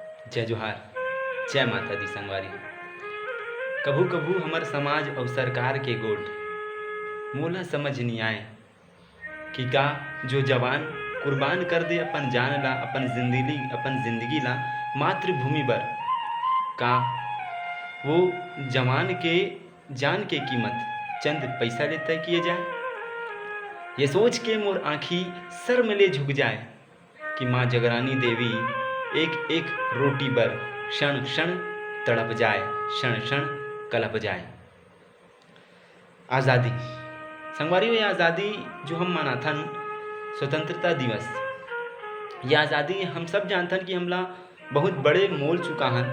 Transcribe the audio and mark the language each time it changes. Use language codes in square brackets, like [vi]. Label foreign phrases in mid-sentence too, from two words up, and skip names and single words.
[hne] जय जोहार, जय माता दी संगवारी। कभू कभू हमर समाज और सरकार के गोठ मोला समझ नहीं आए कि का जो जवान कुर्बान कर दे अपन जान ला, अपन जिंदगी ला मातृभूमि बर, का वो जवान के जान के कीमत चंद पैसा ले तय किए जाए। ये सोच के मोर आँखी सर में ले झुक जाए कि माँ जगरानी देवी एक एक रोटी बर क्षण क्षण तड़प जाए, क्षण क्षण कलप जाए। आज़ादी संगवारियों, ये आज़ादी जो हम मनाथन स्वतंत्रता दिवस, ये आज़ादी हम सब जानथन कि हमला बहुत बड़े मोल चुका हन।